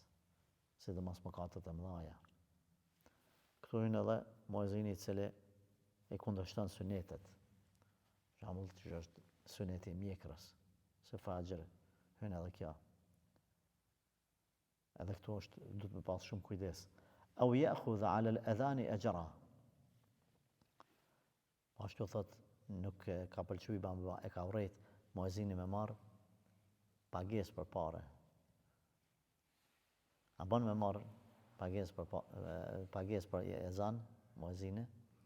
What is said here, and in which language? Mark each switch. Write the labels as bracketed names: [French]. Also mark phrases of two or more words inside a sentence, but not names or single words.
[Albanian] Sidomos mëkatet e mëdhaja. Këtu hyn edhe muezini i cili e kundërshton sunetet. Për shembull, që është suneti i mjekrës, se fajr hyn edhe kjo. Edhe këtu është duhet me pas shumë kujdes. [Arabic] أو يأخذ على الأذان أجرا. [Albanian] Ashtu thot, nuk ka pëlqyer e ka urrejt muezini me marr pagesë për pare. A bën me marr pagesë për ezan, muezini.